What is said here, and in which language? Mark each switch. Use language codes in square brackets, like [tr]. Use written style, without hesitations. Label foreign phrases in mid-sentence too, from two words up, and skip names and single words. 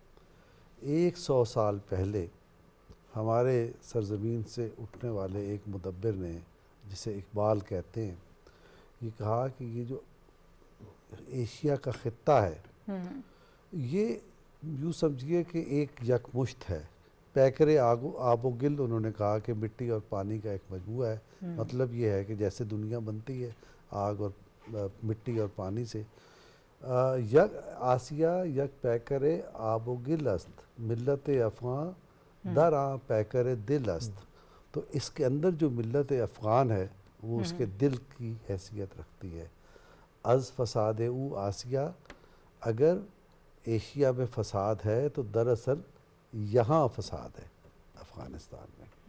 [ur] 100 سال پہلے ہمارے سرزمین سے اٹھنے والے ایک مدبر نے، جسے اقبال کہتے ہیں، یہ کہا کہ یہ جو ایشیا کا خطہ ہے، یہ یوں سمجھیے کہ ایک یکمشت ہے، [fa] پیکر آب و گل۔ [ur] انہوں نے کہا کہ مٹی اور پانی کا ایک مجموعہ ہے۔ مطلب یہ ہے کہ جیسے دنیا بنتی ہے آگ اور مٹی اور پانی سے، [fa] یک آسیہ یک پیکر آب و گل است، ملت افغان در آں پیکر دل است۔ [ur] تو اس کے اندر جو ملت افغان ہے وہ اس کے دل کی حیثیت رکھتی ہے۔ [fa] از فساد او آسیہ، [ur] اگر ایشیا میں فساد ہے تو دراصل یہاں فساد ہے، افغانستان میں۔